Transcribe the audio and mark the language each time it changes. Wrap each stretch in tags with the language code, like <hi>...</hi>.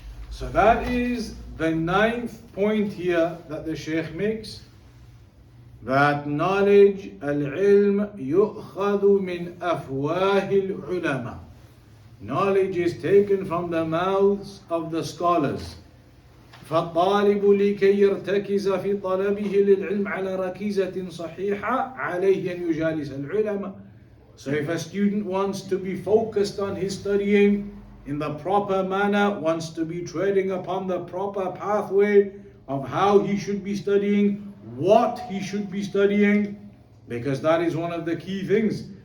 <en>So that is the 9th point here that the Shaykh makes, that knowledge, al-ilm,</en> <ar>yu'khadhu min afwahil ulama.</ar> <en>Knowledge is taken from the mouths of the scholars.</en> <ar>فالطالب لكي يرتكز في طلبه للعلم على ركيزة صحيحة عليه أن يجالس العلماء.</ar> <en>So if a student wants to be focused on his studying in the proper manner, wants to be treading upon the proper pathway of how he should be studying, what he should be studying, because that is one of the key things.</en>